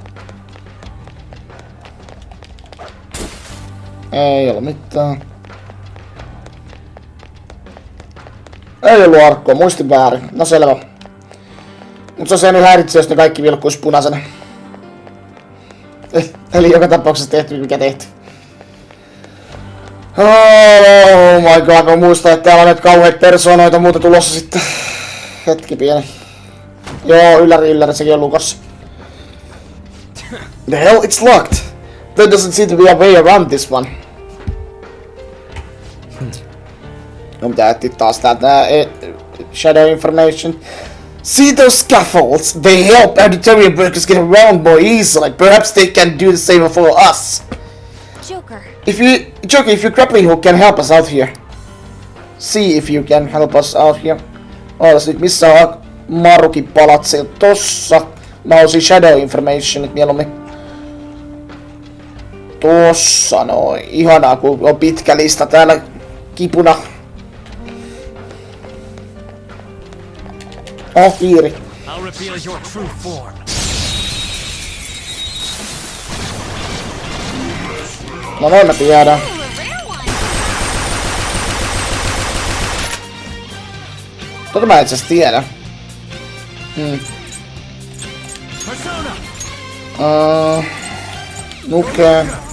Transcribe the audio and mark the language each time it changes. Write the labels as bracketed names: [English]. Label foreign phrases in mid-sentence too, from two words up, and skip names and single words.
[Finnish] Ei ollut mitään. Ei ollut arkkua, muistin väärin. No selvä. Mut se on nyt häiritsee, jos ne kaikki vilkkuis punaisena. Eli joka tapauksessa tehty mikä tehty. [English] Oh my god, [Finnish] mä muistan, että täällä on nyt kauheita persoonoita muuta tulossa sitten. Hetki pieni. Joo, ylläri, sekin on lukossa. [English] The hell, it's locked. There doesn't seem to be a way around this one. [Finnish] No pitää etsiä taas täältä [English] shadow information. See those scaffolds? They help auditorium workers get around more easily. Perhaps they can do the same for us. Joker, If your grappling hook can help us out here. See if you can help us out here. [Finnish] Ootas nyt missä on Marukin palatsi? Tossa. Mä olisin [English] shadow informationit [Finnish] mieluummin. Tossa noin. Ihanaa kun on pitkä lista täällä kipuna. Oh, piiri. [English] I'll reveal your true form. [Finnish] No noin mä tiedän. Tota mä itse asiassa tiedän. Nukee.